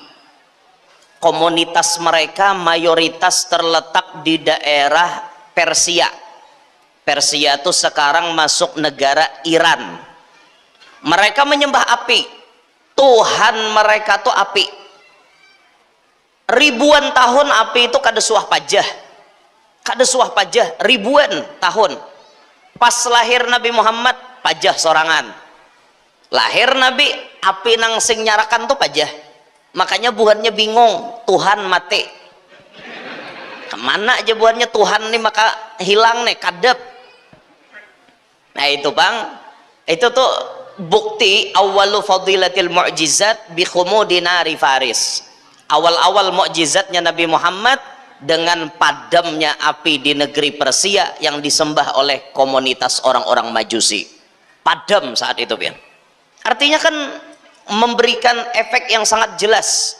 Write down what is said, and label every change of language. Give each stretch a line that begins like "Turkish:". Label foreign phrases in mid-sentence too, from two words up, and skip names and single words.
Indonesian: Komunitas mereka mayoritas terletak di daerah Persia. Persia itu sekarang masuk negara Iran. Mereka menyembah api, Tuhan mereka tuh api.
Banjar: Ribuan tahun api itu kada suah pajah, ribuan tahun. Pas lahir Nabi Muhammad pajah sorangan. Lahir Nabi, api nang sing nyarakan tuh pajah. Makanya buhannya bingung, Tuhan mati. Kemana aja buhannya Tuhan nih, maka hilang nih, kadep.
Indonesian: Nah itu bang, itu tuh bukti
Arabic: awalu fadilatil mu'jizat bi khumudi nari Faris.
Indonesian: Awal-awal mukjizatnya Nabi Muhammad dengan padamnya api di negeri Persia yang disembah oleh komunitas orang-orang Majusi. Padam saat itu, ya. Artinya kan memberikan efek yang sangat jelas.